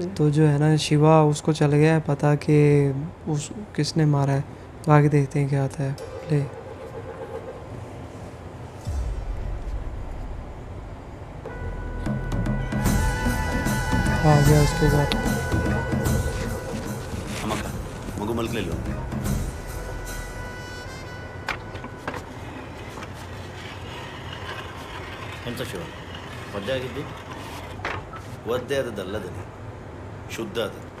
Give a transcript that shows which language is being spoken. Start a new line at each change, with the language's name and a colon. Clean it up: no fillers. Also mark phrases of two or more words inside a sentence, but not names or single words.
Hindi: तो जो है ना, शिवा उसको चल गया है पता कि उस किसने मारा है। तो आगे देखते हैं क्या आता है। ले आ गया उसके बाद।
Kannada: ಅಮ್ಮಕ್ಕ ಮಗು ಮಲ್ಕಲಿಲ್ಲ. ಎಂತ ಶಿವ ಒದ್ದೆ ಆಗಿದ್ದು? ಒದ್ದೆ ಆದದ್ದಲ್ಲದನಿ, ಶುದ್ಧ ಆದ.